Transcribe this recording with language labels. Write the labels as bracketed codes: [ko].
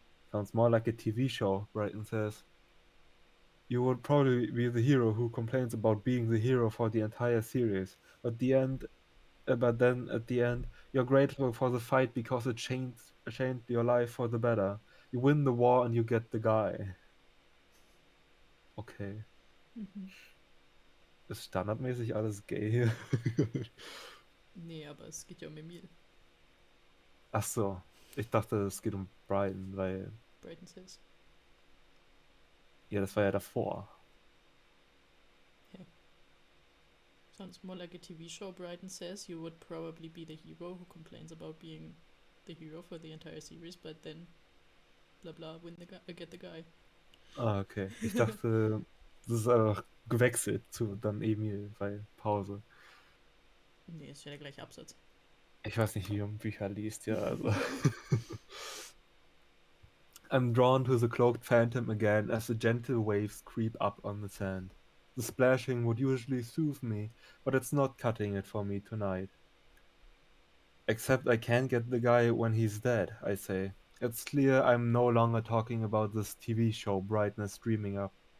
[en] Sounds more like a TV show, Brighton says. You would probably be the hero who complains about being the hero for the entire series, but then at the end, you're grateful for the fight because it changed your life for the better. You win the war and you get the guy. Okay. Mhm. [de] Ist standardmäßig alles gay hier? Nee, aber es geht ja um Emil. Ach so. Ich dachte, es geht um Brian, weil, [en] Brighton says. [de] ja, das war ja davor. [en] Sounds more like a TV show. Brighton says you would probably be the hero who complains about being the hero for the entire series, but then blah blah win the guy, get the guy. Ah, okay. [de] Ich dachte, das ist einfach gewechselt zu dann Emil, weil Pause. Nee, ist ja der gleiche Absatz. Ich weiß nicht, wie man Bücher liest, ja, also. [en] I'm drawn to the cloaked phantom again as the gentle waves creep up on the sand. The splashing would usually soothe me, but it's not cutting it for me tonight. Except I can't get the guy when he's dead, I say. It's clear I'm no longer talking about this TV show Brightness dreaming up.